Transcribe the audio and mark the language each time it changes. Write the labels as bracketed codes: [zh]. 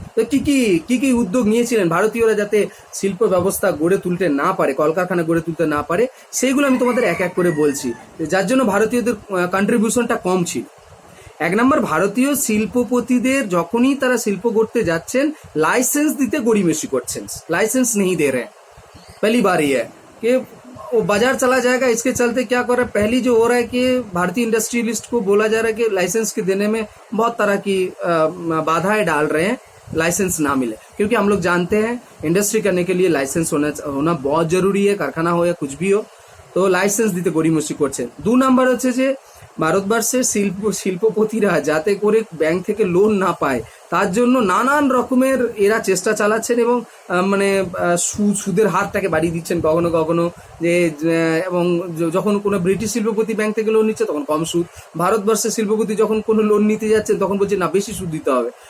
[bn] তো কি কি উদ্যোগ নিয়েছিলেন ভারতীয়রা যাতে শিল্প ব্যবস্থা গড়ে তুলতে না পারে, কলকারখানা গড়ে তুলতে না পারে, সেইগুলো আমি তোমাদের এক এক করে বলছি, যার জন্য ভারতীয়দের কন্ট্রিবিউশনটা কম ছিল। 1 নম্বর, ভারতীয় শিল্পপতিদের যখনই তারা শিল্প গড়তে যাচ্ছেন লাইসেন্স দিতে গড়িমসি করছেন। [hi] লাइसेंस नहीं दे रहे हैं, पहली बार ये है कि वो बाजार चला जाएगा। इसके चलते क्या कर रहा है, पहली जो हो रहा है कि भारतीय इंडस्ट्रियलिस्ट को बोला जा रहा है कि लाइसेंस के देने में बहुत तरह की बाधाएं डाल रहे हैं, लाइसेंस ना मिले। क्योंकि हम लोग जानते हैं इंडस्ट्री करने के लिए लाइसेंस होना बहुत जरूरी है, कारखाना हो या कुछ भी हो, तो लाइसेंस [bn] দিতে গড়িমসি করছেন। 2 নাম্বার হচ্ছে যে ভারতবর্ষের শিল্পপতিরা যাতে করে ব্যাংক থেকে লোন না পায় তার জন্য নানান রকমের এরা চেষ্টা চালাচ্ছেন, এবং মানে সুদের হারটাকে বাড়িয়ে দিচ্ছেন কখনো কখনো, যে এবং যখন কোনো ব্রিটিশ শিল্পপতি ব্যাংক থেকে লোন নিচ্ছে তখন কম সুদ, ভারতবর্ষের শিল্পপতি যখন কোনো লোন নিতে যাচ্ছেন তখন বলছে না বেশি সুদ দিতে হবে।